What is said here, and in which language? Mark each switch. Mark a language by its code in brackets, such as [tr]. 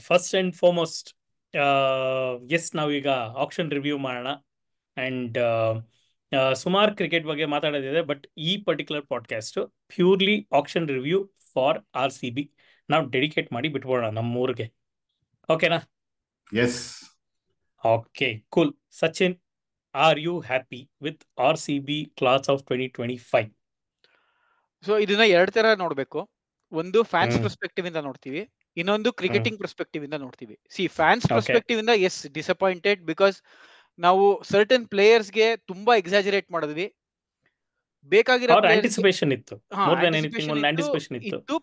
[en] first and foremost, [kn] S ನಾವೀಗ action review ಮಾಡೋಣ. And ಸುಮಾರು ಕ್ರಿಕೆಟ್ ಬಗ್ಗೆ ಮಾತಾಡೋದಿದೆ, ಬಟ್ ಈ [en] particular podcast purely auction review for RCB [kn] ನಾವು ಡೆಡಿಕೇಟ್ ಮಾಡಿ ಬಿಟ್ಬೋಣ ನಮ್ಮೂರಿಗೆ. ಓಕೆನಾ? [en] Yes. Okay, cool. Sachin, are you happy with RCB class of 2025? [kn] So ಇದನ್ನ ಎರಡ್ ತರ ನೋಡ್ಬೇಕು. ಒಂದು ಫ್ಯಾನ್ಸ್ ಪರ್ಸ್ಪೆಕ್ಟಿವ್ ಇಂದ ನೋಡ್ತೀವಿ, ಇನ್ನೊಂದು ಕ್ರಿಕೆಟಿಂಗ್ ಪರ್ಸ್ಪೆಕ್ಟಿವ್ ಇಂದ ನೋಡ್ತೀವಿ. ಫ್ಯಾನ್ಸ್ ಪರ್ಸ್ಪೆಕ್ಟಿವ್ ಇಂದ [en] yes disappointed, [kn] ಬಿಕಾಸ್ ನಾವು ಸರ್ಟನ್ ಪ್ಲೇಯರ್ಸ್ ಗೆ ತುಂಬಾ ಎಕ್ಸಾಜರೇಟ್ ಮಾಡಿದ್ವಿ. ಬೇಕಾಗಿರೋ ಆಂಟಿಸಿಪೇಷನ್ ಇತ್ತು, [en] more than anything [kn] ಒಂದು ಆಂಟಿಸಿಪೇಷನ್ ಇತ್ತು.